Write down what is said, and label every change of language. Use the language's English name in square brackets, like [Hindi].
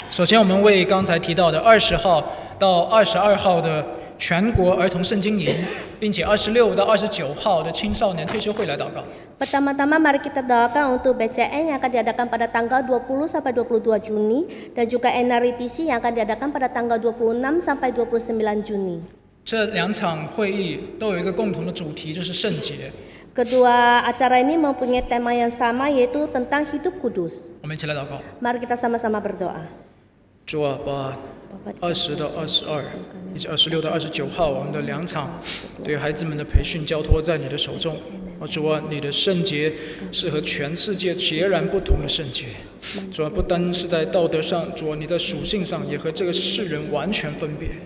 [Chinese] 首先，我们为刚才提到的20号到22号的全国儿童圣经营，并且26到29号的青少年退休会来祷告。 [Indonesian] Pertama-tama mari kita doakan untuk BCN yang akan diadakan pada tanggal 20 sampai 22 Juni dan juga NRITC yang akan diadakan pada tanggal 26 sampai 29 Juni. [Chinese] 这2场会议都有一个共同的主题，就是圣洁。 [Indonesian] Kedua acara ini mempunyai tema yang sama yaitu tentang hidup kudus. [Chinese] 我们一起来祷告。 [Indonesian] Mari kita sama-sama berdoa. [Chinese] 主啊，把20到22以及26到29号我们的2场对孩子们的培训交托在你的手中。主啊，你的圣洁是和全世界截然不同的圣洁。主啊，不单是在道德上，主啊，你在属性上也和这个世人完全分别。